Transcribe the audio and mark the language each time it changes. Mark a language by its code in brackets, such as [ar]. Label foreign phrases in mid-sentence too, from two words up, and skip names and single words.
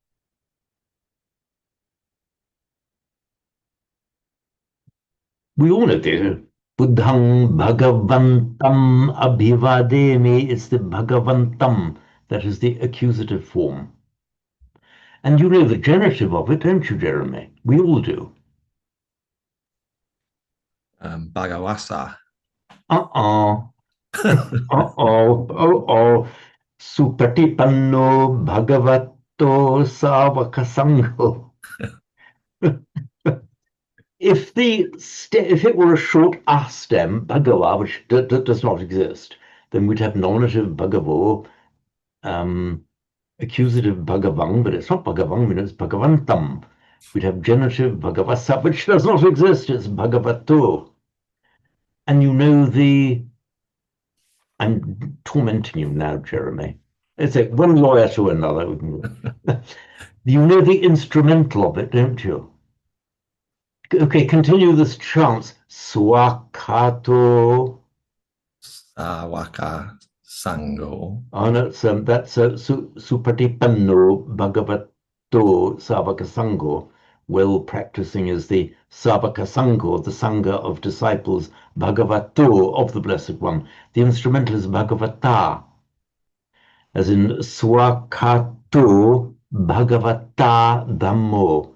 [en] We all know this. [pi] Buddhang Bhagavantam Abhivademi [en] is the [pi] Bhagavantam. [en] That is the accusative form. And you know the genitive of it, don't you, Jeremy? We all do. Bhagawasa. Uh-uh. Uh-oh. Oh-oh. [pi] Supatipanno Bhagavato Savakasangho. [en] If it were a short a stem, Bhagava, which does not exist, then we'd have nominative Bhagavo, accusative Bhagavang, but it's not Bhagavang, it's Bhagavantam. We'd have genitive Bhagavasa, which does not exist, it's Bhagavato. And you know I'm tormenting you now, Jeremy. It's like one lawyer to another. You know the instrumental of it, don't you? Okay, continue this chant. Swakato. [pi] Sawaka Sango. [en] Oh, no, that's [pi] Supatipanno Bhagavato Savaka Sango. [en] Well practicing is the [pi] Savaka Sango, [en] the Sangha of disciples, [pi] Bhagavato of [en] the Blessed One. The instrumental is Bhagavata, as in [pi] Swakato Bhagavata Dhammo.